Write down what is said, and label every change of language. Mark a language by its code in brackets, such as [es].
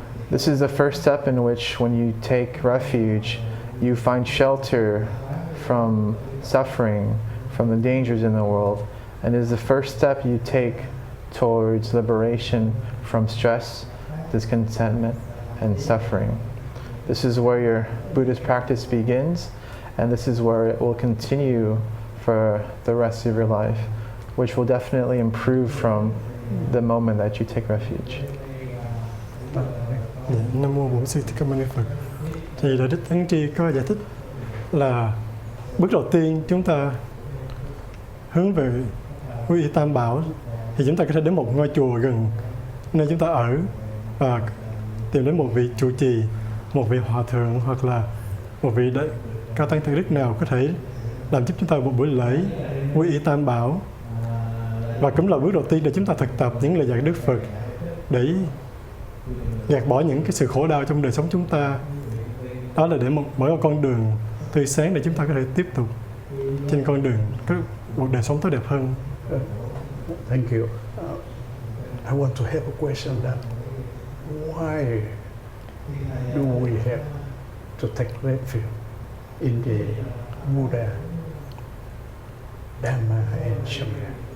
[en] This is the first step in which, when you take refuge, you find shelter from suffering, from the dangers in the world, and is the first step you take towards liberation from stress, discontentment, and suffering. This is where your Buddhist practice begins, and this is where it will continue for the rest of your life, which will definitely improve from the moment that you take refuge. [vi] Nam mô Bổn Sư Thích Ca Mâu Ni Phật. Thì Đại Đức Ấn Tri có giải thích là bước đầu tiên chúng ta hướng về quy y Tam Bảo, thì chúng ta có thể đến một ngôi chùa gần nơi chúng ta ở và tìm đến một vị trụ trì, một vị hòa thượng hoặc là một vị cao tăng thượng đức nào có thể làm giúp chúng ta một buổi lễ quy y Tam Bảo. Và cũng là bước đầu tiên để chúng ta thực tập những lời dạy Đức Phật để gạt bỏ những cái sự khổ đau trong đời sống chúng ta. Đó là để mở một con đường tươi sáng để chúng ta có thể tiếp tục trên con đường có một đời sống tốt đẹp hơn. [en] Thank you. I want to have a question that why do we have to take refuge in the Buddha, Dhamma and Sangha?